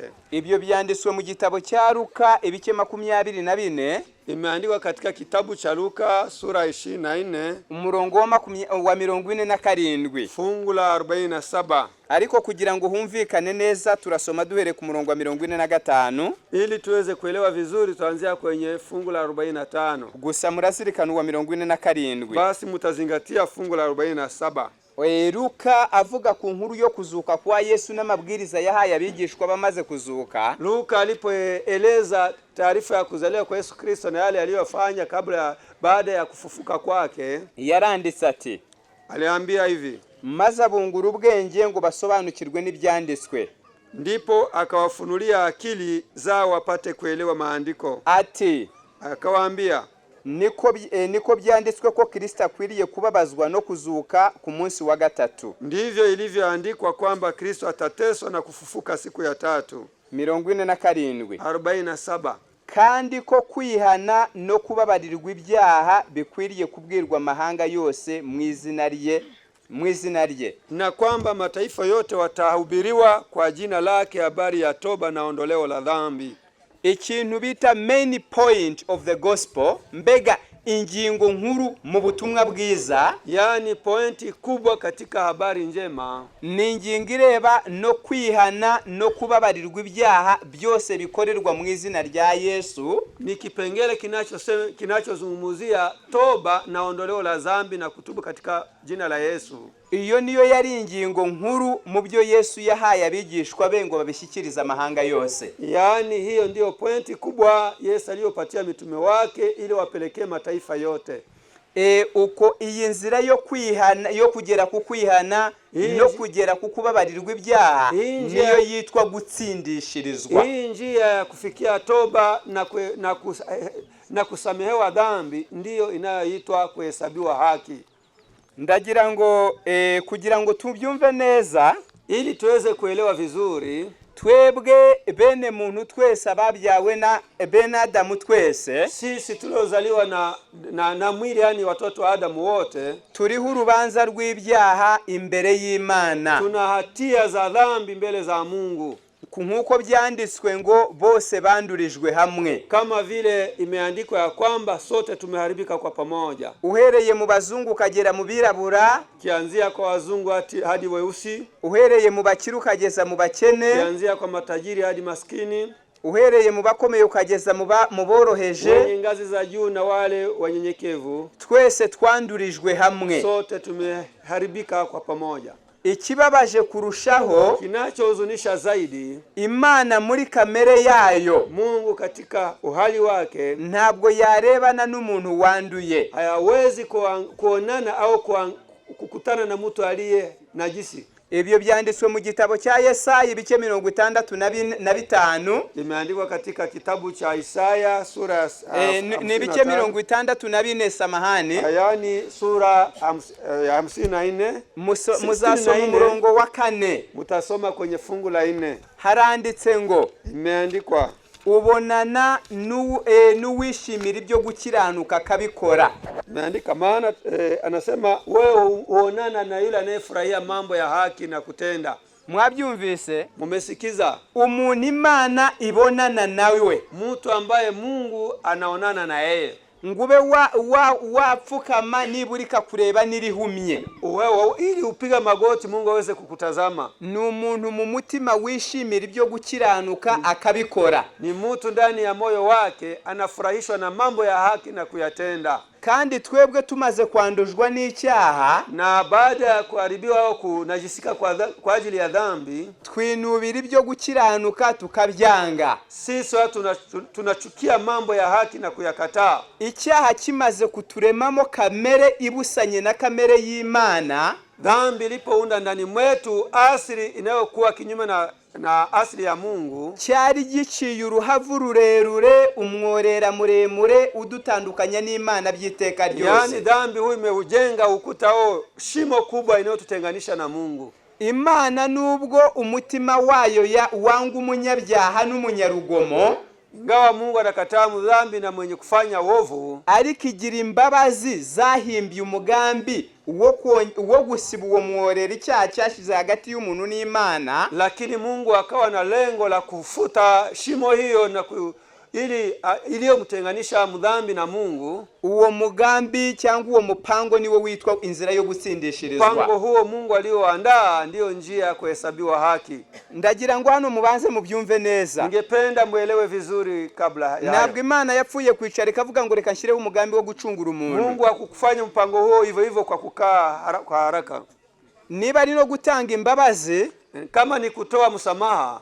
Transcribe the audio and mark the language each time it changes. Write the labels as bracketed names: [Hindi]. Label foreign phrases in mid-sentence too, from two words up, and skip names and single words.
[Kinyarwanda] Ibyo byanditswe mu gitabo cya Luka ibice 24, [Swahili] imeandikwa katika kitabu cha Luka sura 24 [Kinyarwanda] umurongo wa 47, [Swahili] fungu la 47. [Kinyarwanda] Ariko kugira ngo humvikane neza turasoma duhere ku murongo wa 45, [Swahili] ili tuweze kuelewa vizuri tuanzia kwenye fungu la 45. [Kinyarwanda] Gusa murasirikana wa 47. [Swahili] Basi mutazingatia fungu la 47. [Kinyarwanda] Luka avuga ku nkuru yo kuzuka kwa Yesu n'amabwiriza yahaye abigishwa bamaze kuzuka. [Swahili] Luka alipoeleza taarifa ya kuzaliwa kwa Yesu Kristo na yale aliyofanya baada ya kufufuka kwake, [Kinyarwanda] yaranditse ati, [Swahili] aliambia hivi, [Kinyarwanda] maze abungura ubwenge ngo basobanukirwe n'ibyanditswe, [Swahili] ndipo akawafunulia akili zao wapate kuelewa maandiko. [Kinyarwanda] Ati, [Swahili] akawaambia, [Kinyarwanda] niko byanditswe ko Kristo akwiriye kubabazwa no kuzuka ku munsi wa gatatu. [Swahili] Ndivyo ilivyoandikwa kwamba Kristo atateswa na kufufuka siku ya tatu. 47. [Kinyarwanda] Kandi ko kwihana no kubabarirwa ibyaha bikwiriye kubwirwa amahanga yose mu izina rye, [Swahili] na kwamba mataifa yote watahubiriwa kwa jina lake habari ya toba na ondoleo la dhambi. [Kinyarwanda] Ikintu bita [English] main point of the gospel, [Kinyarwanda] mbega ingingo nkuru mu butumwa bwiza, [Swahili] yani pointi kubwa katika habari njema, [Kinyarwanda] ni ingingo ireba no kwihana no kubabarirwa ibyaha byose bikorerwa mu izina rya Yesu. [Swahili] Ni kipengele kinachozungumzia toba na ondoleo la dhambi na kutubu katika jina la Yesu. [Kinyarwanda] Iyo niyo yari ingingo nkuru mu byo Yesu yahaye abigishwa be ngo babishyikiriza amahanga yose. [Swahili] Yani hiyo ndiyo pointi kubwa Yesu aliyopatia mitume wake ili wapelekee mataifa yote. [Kinyarwanda] Uko iyi nzira yo kwihana, yo kugera ku kwihana no kugera ku kubabarirwa ibyaha, niyo yitwa gutsindishirizwa. [Swahili] Hii njia ya kufikia toba na kusamehewa dhambi ndiyo inayoitwa kuhesabiwa haki. [Kinyarwanda] Ndagira ngo kugira ngo tubyumve neza, [Swahili] ili tuweze kuelewa vizuri, [Kinyarwanda] twebwe bene muntu twese ababyawe na bene Adamu twese, [Swahili] sisi tuliozaliwa na mwili, yani watoto wa Adamu wote, [Kinyarwanda] turiho urubanza rw'ibyaha imbere y'Imana. [Swahili] Tuna hatia za dhambi mbele za Mungu. [Kinyarwanda] Nkuko byanditswe ngo bose bandurijwe hamwe, [Swahili] kama vile imeandikwa ya kwamba sote tumeharibika kwa pamoja. [Kinyarwanda] Uhereye mu bazungu kagera mu birabura, [Swahili] kianzia kwa wazungu hadi weusi. [Kinyarwanda] Uhereye mu bakiru kageza mu bakene, [Swahili] kianzia kwa matajiri hadi maskini. [Kinyarwanda] Uhereye mu bakomeye ukageza mu boroheje, [Swahili] wenye ngazi za juu na wale wanyenyekevu. [Kinyarwanda] Twese twandurijwe hamwe, [Swahili] sote tumeharibika kwa pamoja. [Kinyarwanda] Ikibabaje kurushaho, [Swahili] kinachohuzunisha zaidi, [Kinyarwanda] Imana muri kamere yayo, [Swahili] Mungu katika uhali wake, [Kinyarwanda] ntabwo yarebana n'umuntu wanduye. [Swahili] Hayawezi kuonana au kukutana na mtu aliye najisi. [Kinyarwanda] Ibyo byanditswe mu gitabo cya Yesaya ibice 65. [Swahili] Imeandikwa katika kitabu cha Isaya sura [Kinyarwanda] ni ibice 64 samahani. [Swahili] Yani sura 54. [Kinyarwanda] Muzasoma umurongo wa 4. [Swahili] Mutasoma kwenye fungu la 4. [Kinyarwanda] Haranditse ngo, [Swahili] imeandikwa, [Kinyarwanda] ubonana n'uwishimira ibyo gukiranuka kabikora. [Swahili] Imeandika anasema wewe uonana na yule anayefurahia mambo ya haki na kutenda. [Kinyarwanda] Mwabyumvise? [Swahili] Mumesikiza? [Kinyarwanda] Umuntu Imana ibonana nawe, [Swahili] Mtu ambaye Mungu anaonana na yeye, [Kinyarwanda] ngube wapfukama niburika kureba nirihumye, [Swahili] wewe ili upiga magoti Mungu aweze kukutazama. [Kinyarwanda] ni umuntu mu mutima wishimira ibyo gukiranuka akabikora, [Swahili] Ni mtu ndani ya moyo wake anafurahishwa na mambo ya haki na kuyatenda. [Kinyarwanda] kandi twebwe tumaze kwandujwa n'icyaha, [Swahili] Na baada ya kuharibiwa au kunajisika kwa ajili ya dhambi, [Kinyarwanda] twinubira ibyo gukiranuka tukabyanga. [Swahili] sisi watu tunachukia mambo ya haki na kuyakataa. [Kinyarwanda] Icyaha kimaze kuturemamo kamere ibusanye na kamere y'Imana, [Swahili] Dhambi ilipounda ndani mwetu asili inayokuwa kinyume na asili ya Mungu, [Kinyarwanda] cyari giciye uruhavu rurerure, umworera muremure udutandukanya n'Imana by'iteka ryose. [Swahili] yani dhambi huyu imeujenga ukuta shimo kubwa inayotutenganisha na Mungu. [Kinyarwanda] Imana nubwo umutima wayo wanga umunyabyaha n'umunyarugomo, [Swahili] Ingawa Mungu anakataa mdhambi na mwenye kufanya uovu, [Kinyarwanda] ariko igira imbabazi zahimbye umugambi wo gusiba uwo mworera icyaha cyashize hagati y'umuntu n'Imana, [Swahili] lakini Mungu akawa na lengo la kufuta shimo hiyo na ili iliyomtenganisha mdhambi na Mungu. [Kinyarwanda] Uwo mugambi cyangwa uwo mupango niwo witwa inzira yo gutsindishirizwa. [Swahili] Mpango huo Mungu alioandaa ndio njia ya kuhesabiwa haki. [Kinyarwanda] Ndagira ngo hano mubanze mubyumve neza. [Swahili] Ningependa muelewe vizuri kabla ya. [Kinyarwanda] Ntabwo Imana yapfuye kwicara ikavuga ngo reka nshireho umugambi wo gucungura umuntu. [Swahili] Mungu hakufanya mpango huo hivyo hivyo kwa kukaa kwa haraka. [Kinyarwanda] Niba ari no gutanga imbabazi, [Swahili] kama ni kutoa msamaha,